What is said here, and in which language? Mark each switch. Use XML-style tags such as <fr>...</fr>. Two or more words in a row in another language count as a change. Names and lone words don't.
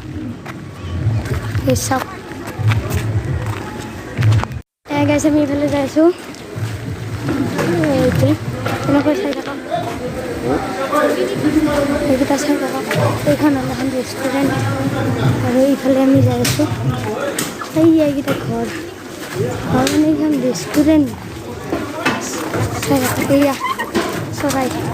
<en>this soup yeah guys</en> <as>আমি ফালে যাইছু এইটে এনেকৈ চাই থাকা এইটা চাই থাকা এইখন এখন ৰেষ্টুৰেণ্ট আৰু এইফালে আমি যাই আছোঁ এইকেইটা ঘৰ মানে এইখন ৰেষ্টুৰেণ্ট চাই থাকা এয়া চৰাই</as>